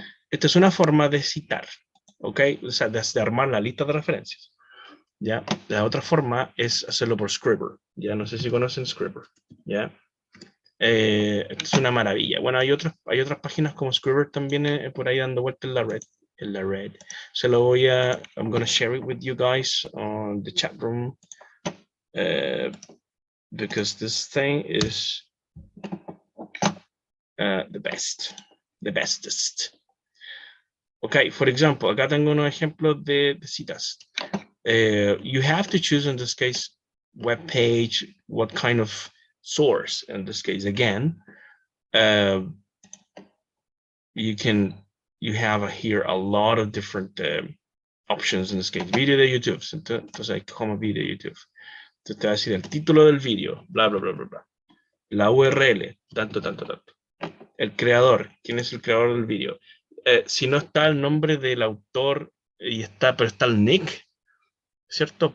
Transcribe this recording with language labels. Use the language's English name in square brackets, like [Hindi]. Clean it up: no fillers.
[Spanish] Esta es una forma de citar, ¿ok? O sea, de armar la lista de referencias. ¿Ya? La otra forma es hacerlo por Scribr. Ya no sé si conocen Scribr. ¿Ya? Es una maravilla. Bueno, hay otras páginas como Scribr también por ahí dando vuelta en la red. Se lo [English] I'm going to share it with you guys on the chat room. Because this thing is the bestest. Ok, for example, [Spanish] acá tengo unos ejemplos de citas. [English] You have to choose in this case web page, what kind of source in this case. Again, you have here a lot of different options in this case. [Spanish] Video de YouTube, entonces hay como video de YouTube. Entonces te va a decir el título del video, bla, bla, bla, bla, bla. La URL, tanto. El creador, ¿quién es el creador del video? Si no está el nombre del autor pero está el nick, ¿cierto?